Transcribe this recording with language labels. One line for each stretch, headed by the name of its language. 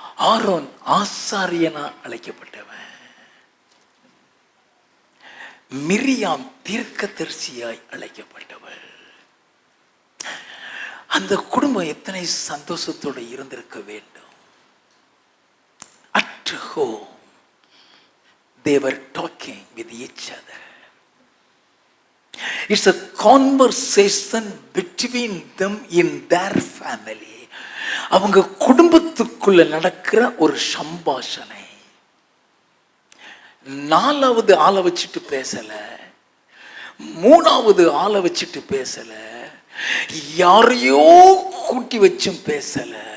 Tamil: Aaron ஆசாரியனா அழைக்கப்பட்டவன். Miriam தீர்க்கதரிசியாய் அழைக்கப்பட்டவள். அந்த குடும்பம் எத்தனை சந்தோஷத்தோடு இருந்திருக்க வேண்டும்.
English: At home they were talking with each other. It's a conversation between them in their family.
Tamil: அவங்க குடும்பத்துக்குள்ள நடக்கிற ஒரு சம்பாஷணை. நாலாவது ஆளை வச்சுட்டு பேசல, மூணாவது ஆளை வச்சுட்டு பேசல, யாரையோ கூட்டி வச்சும் பேசல.